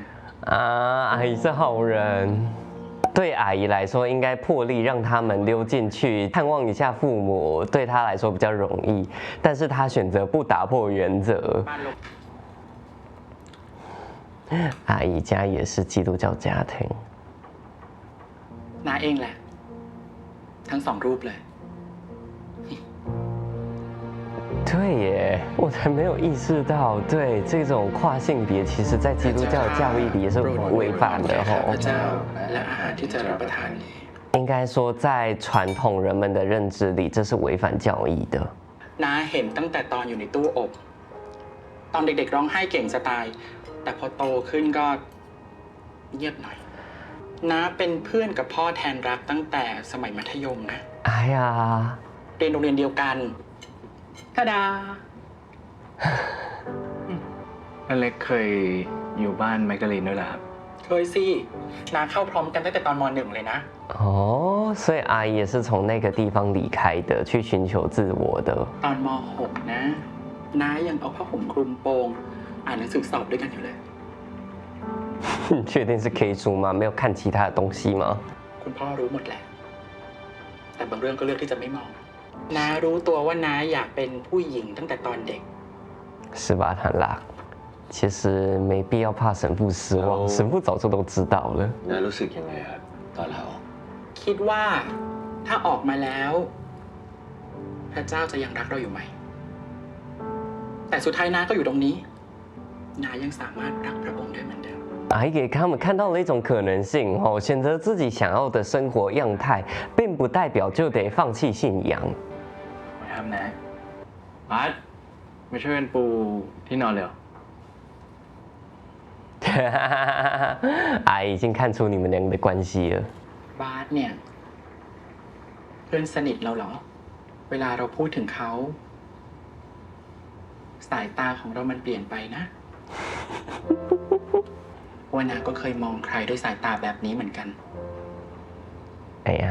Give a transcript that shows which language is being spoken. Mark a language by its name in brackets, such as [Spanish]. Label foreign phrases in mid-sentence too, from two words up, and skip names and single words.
[Chinese] 啊，阿姨是好人。对阿姨来说，应该破例让他们溜进去探望一下父母，对她来说比较容易。但是她选择不打破原则。阿姨家也是基督教家庭。 [Thai] น้าเองแหละทั้ง2รูปเลย [Chinese] 对耶，我才没有意识到，对这种跨性别，其实在基督教的教义里也是违反的吼。应该说，在传统人们的认知里，这是违反教义的。 [Thai] น้าเห็นตั้งแต่ตอนอยู่ในตู้อบตอนเด็กๆร้องไห้เก่งจะตาย แต่พอโตขึ้นก็เงียบหน่อยน้าเป็นเพื่อนกับพ่อแทนรักตั้งแต่สมัยมัธยมนะ [Chinese] 哎呀， [Thai] เรียนโรงเรียนเดียวกันทาดา อเล็กเคยอยู่บ้านแมกกาลีนด้วยเหรอครับ เคยสิน้าเข้าพร้อมกันตั้งแต่ตอนม .1 เลยนะ [Chinese] 哦，所以阿姨也是从那个地方离开的，去寻求自我的。 [Thai] ตอนม .6 นะน้ายังเอาผ้าห่มคลุมโปงอ่านหนังสือสอบด้วยกันอยู่เลย [Chinese] 你确定是 K 书吗？没有看其他的东西吗？ [Thai] คุณพ่อรู้หมดแหละ แต่บางเรื่องก็เลือกที่จะไม่มองน้ารู้ตัวว่าน้าอยากเป็นผู้หญิงตั้งแต่ตอนเด็ก [Chinese] 是吧，谭lạc？其实没必要怕神父失望，神父早就都知道了。 [Thai] น้ารู้สึกยังไงครับตอนลาออก คิดว่าถ้าออกมาแล้ว พระเจ้าจะยังรักเราอยู่ไหม แต่สุดท้ายน้าก็อยู่ตรงนี้น้ายังสามารถรักพระองค์ได้เหมือนเดิม [Chinese] 阿姨给他们看到了一种可能性哦，选择自己想要的生活样态，并不代表就得放弃信仰。 [Thai] มาทำนะอาร์ตมาช่วยกันปูที่นอนเร็ว [Chinese] 阿姨已经看出你们两个的关系了。 [Thai] บาสเนี่ย เพื่อนสนิทเราเหรอ เวลาเราพูดถึงเขา สายตาของเรามันเปลี่ยนไปนะว่านาก็เคยมองใครด้วยสายตาแบบนี้เหมือนกัน [Chinese] 哎呀，